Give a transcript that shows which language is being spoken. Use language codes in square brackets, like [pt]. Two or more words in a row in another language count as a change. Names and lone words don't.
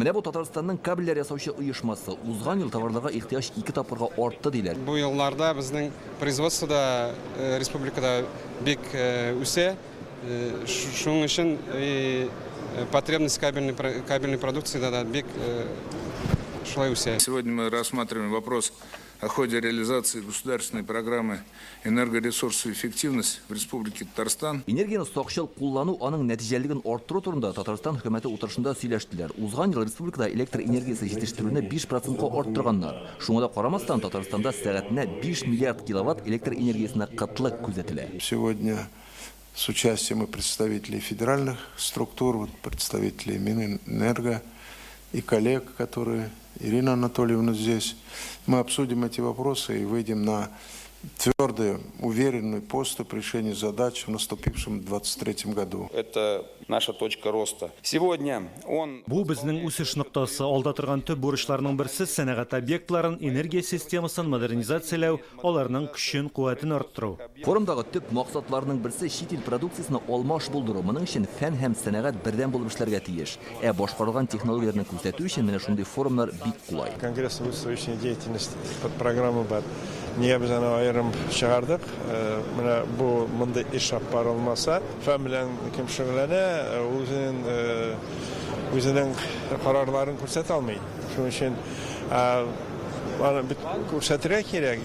[tt] Менә бу Татарстанның кабельләр ясаучы оешмасы. Узган ел товарларга ихтыяҗ 2 тапкырга артты диләр. Бу елларда безнең производствода республикада бик үсә. Шуның өчен [ru] потребность кабельной продукции [tt] да бик шулай үсә. [ru] Сегодня мы рассматриваем вопрос о ходе реализации государственной программы энергоресурсов эффективность в Республике Татарстан. [tt] Энергияны сакчыл куллану аның нәтиҗәлелеген арттыру турында Татарстан хөкүмәте утырышында сөйләштеләр. Узган ел республикада электр энергиясе җитештерүне 5%-ка арттырганнар. Шуңа да карамастан Татарстанда сәгатенә 5 миллиард киловатт электр энергиясенә кытлык күзәтелә. [ru] Сегодня с участием и представителей федеральных структур, представителей Минэнерго и коллег, которые Ирина Анатольевна здесь, мы обсудим эти вопросы и выйдем на твердый, уверенный поступ решения задач в наступившем 2023 году. Это наша точка роста. Сегодня он... [tt] Бу безнең үсеш ноктасы. Алда торган төп бурычларның берсе сәнәгать объектларын, энергия системасын модернизацияләү, аларның көчен, куәтен арттыру. Форумдагы төп максатларның берсе чит ил продукциясына алмаш булдыру. Моның өчен фән һәм сәнәгать бердәм булып эшләргә тиеш. Башкарылган технологияләрне күрсәтү өчен менә шундый форумнар бик кулай. [ru] Конгресс выставочной деятельности под программы бар. [tt] Небез аны аерым чыгардык. Менә бу монда эш апарылмаса, фән белән кем шөгыльләнә, үзенең карарларын күрсәтә алмый. Шуның өчен аны бит күрсәтергә кирәк.